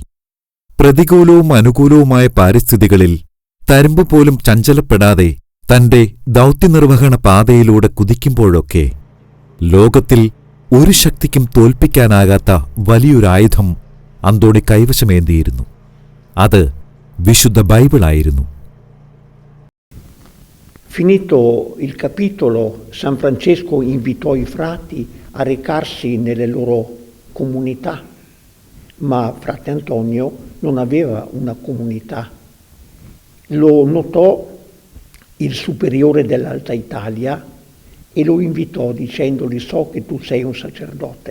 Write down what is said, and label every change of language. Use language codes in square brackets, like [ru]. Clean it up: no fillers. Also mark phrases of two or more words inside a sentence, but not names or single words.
[ml] പ്രതികൂലവും അനുകൂലവുമായ പാരിസ്ഥിതികളിൽ തരുമ്പുപോലും ചഞ്ചലപ്പെടാതെ തന്റെ ദൗത്യനിർവഹണ പാതയിലൂടെ കുതിക്കുമ്പോഴൊക്കെ ലോകത്തിൽ ഒരു ശക്തിക്കും തോൽപ്പിക്കാനാകാത്ത വലിയൊരായുധം അന്തോണി കൈവശമേന്തിയിരുന്നു. അത് വിശുദ്ധ ബൈബിളായിരുന്നു. [it] Finito il capitolo, San Francesco invitò i frati a recarsi nelle loro comunità, ma frate Antonio non aveva una comunità. Lo notò il superiore dell'Alta Italia e lo invitò dicendogli: so che tu sei un sacerdote.